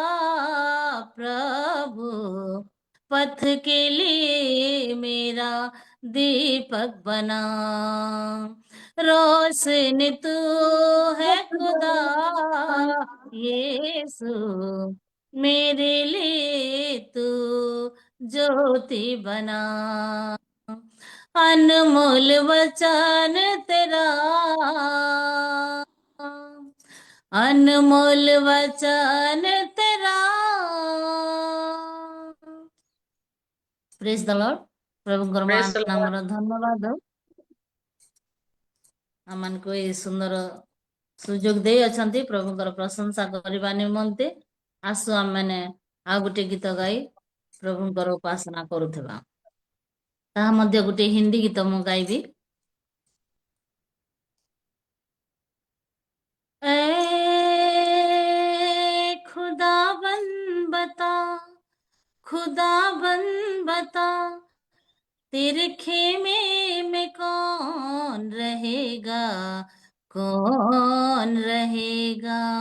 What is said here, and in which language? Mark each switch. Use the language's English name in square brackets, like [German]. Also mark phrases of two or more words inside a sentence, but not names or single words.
[Hindi] प्रभु पथ के लिए मेरा दीपक बना रोशनी तू है खुदा यीशु, मेरे लिए तू ज्योति बना। अनमोल वचन तेरा, अनमोल वचन तेरा। [English] Praise the Lord. प्रभुଙ୍କର Praise the Lord. [Odia] ନାମର ଧନ୍ୟବାଦ। ଆମମାନଙ୍କୁ ଏଇ ସୁନ୍ଦର ସୁଯୋଗ ଦେଇ ଅଛନ୍ତି ପ୍ରଭୁଙ୍କର ପ୍ରଶଂସା କରିବା ନିମନ୍ତେ। ଆସୁ ଆମମାନେ ଆଉ ଗୋଟେ ଗୀତ ଗାଇ ପ୍ରଭୁଙ୍କର ଉପାସନା କରୁଥିବା। ତାହା ମଧ୍ୟ ଗୋଟେ ହିନ୍ଦୀ ଗୀତ ମୁଁ ଗାଇବି। [Hindi] ए खुदाबंद बता, खुदाबंद बता, तेरे खेमे में कौन रहेगा, कौन रहेगा।